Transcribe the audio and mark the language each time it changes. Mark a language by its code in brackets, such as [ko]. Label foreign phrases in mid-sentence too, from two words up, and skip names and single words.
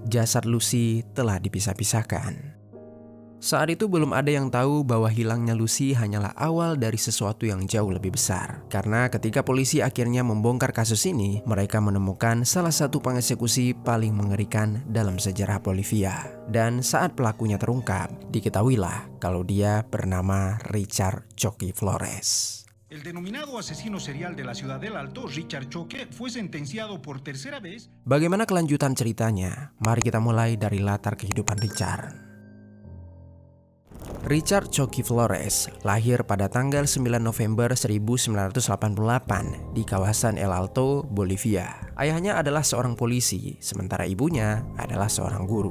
[id] Jasad Lucy telah dipisah-pisahkan. Saat itu belum ada yang tahu bahwa hilangnya Lucy hanyalah awal dari sesuatu yang jauh lebih besar. Karena ketika polisi akhirnya membongkar kasus ini, mereka menemukan salah satu pengeksekusi paling mengerikan dalam sejarah Bolivia. Dan saat pelakunya terungkap, diketahuilah kalau dia bernama Richard Choque Flores. [es] El denominado asesino serial de la ciudad del Alto, Richard Choque, fue sentenciado por tercera vez. [id] Bagaimana kelanjutan ceritanya? Mari kita mulai dari latar kehidupan Richard. Richard Choque Flores lahir pada tanggal 9 November 1988 di kawasan El Alto, Bolivia. Ayahnya adalah seorang polisi, sementara ibunya adalah seorang guru.